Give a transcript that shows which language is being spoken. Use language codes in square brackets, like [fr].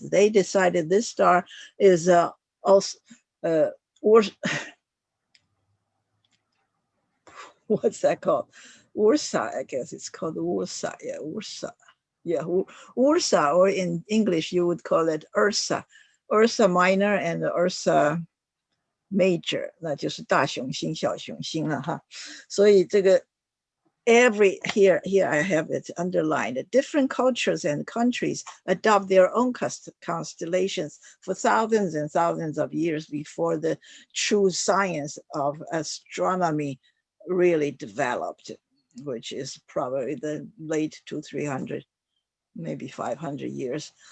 [en] They decided this star is also, what's that called? Ursa, I guess it's called Ursa. Yeah, Ursa. Yeah, Ursa, or in English, you would call it Ursa. [zh] Ursa Minor and Ursa Major, 那就是大熊星、小熊星了哈。所以这个 [en] here I have it underlined. Different cultures and countries adopt their own constellations for thousands and thousands of years before the true science of astronomy really developed, which is probably the late 200-300, maybe 500 years.